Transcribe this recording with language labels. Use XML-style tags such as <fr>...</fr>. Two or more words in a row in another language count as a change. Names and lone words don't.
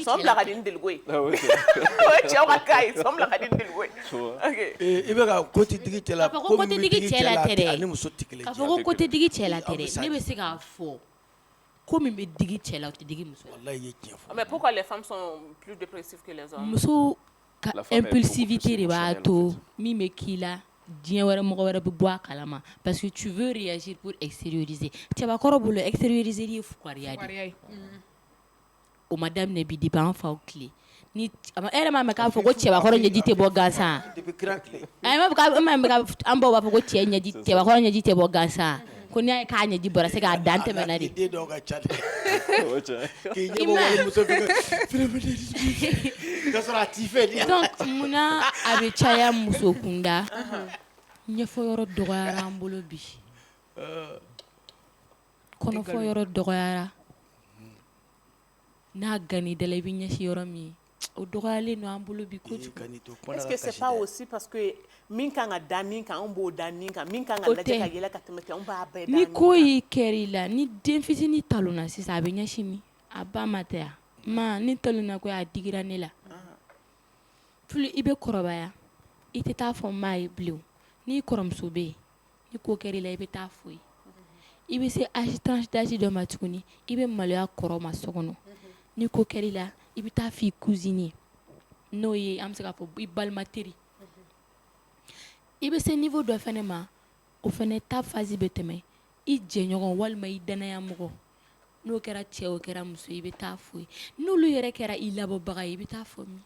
<fr>ça. Mais pourquoi les femmes sont plus dépressives que les hommes?</fr> <bm>Impulsivité de b'a to min bɛ k'i la diɲɛ wɛrɛ mɔgɔ wɛrɛ bɛ bɔ a kalama</bm> <fr>parce que tu veux réagir pour extérioriser</fr> <bm>cɛbakɔrɔ bolo extérioriser ye fukariya de ye o ma daminɛ bi depuis an faw tile ni e yɛrɛ m'a mɛn k'a fɔ ko cɛbakɔrɔ ɲɛji tɛ bɔ gansan an baw b'a fɔ ko cɛbakɔrɔ ɲɛji tɛ bɔ gansan ko n'i y'a ye k'a ɲɛji bɔra c'est k'a dan tɛmɛna de donc munna a bɛ caya muso kunda ɲɛfɔ yɔrɔ dɔgɔyara an bolo bi kɔnɔfɔ yɔrɔ dɔgɔyara n'a ganni dala i bɛ ɲɛsin yɔrɔ min o dɔgɔyalen don an bolo bi kojugu.</bm> <fr>Est-ce que c'est pas aussi parce que</fr> <bm>min kan ka da min kan an b'o da nin kan min kan ka lajɛ ka yɛlɛ ka tɛmɛ kɛ an b'a bɛɛ da ni ko y'i kɛr'i la ni den fitinin talonna sisan a bɛ ɲɛsin min a ba ma tɛ yan ma ni talonna ko a digira ne la plus i bɛ kɔrɔbaya i tɛ taa fɔ maa ye bilen n'i kɔrɔmuso bɛ yen ni ko kɛr'i la i bɛ taa fɔ ye i bɛ se</bm> <fr>tranche d'âge</fr> <bm>dɔ ma tuguni i bɛ maloya kɔrɔ ma so kɔnɔ ni ko kɛr'i la i bɛ taa fɔ i cousine n'o ye an bɛ se k'a fɔ i balima teri i bɛ se niveau dɔ fɛnɛ ma o fɛnɛ ta phase bɛ tɛmɛ i jɛɲɔgɔn walima i danaya mɔgɔ n'o kɛra cɛ o kɛra muso i bɛ taa fɔ ye n'olu yɛrɛ kɛra i labɔbaga ye i bɛ taa fɔ min</bm>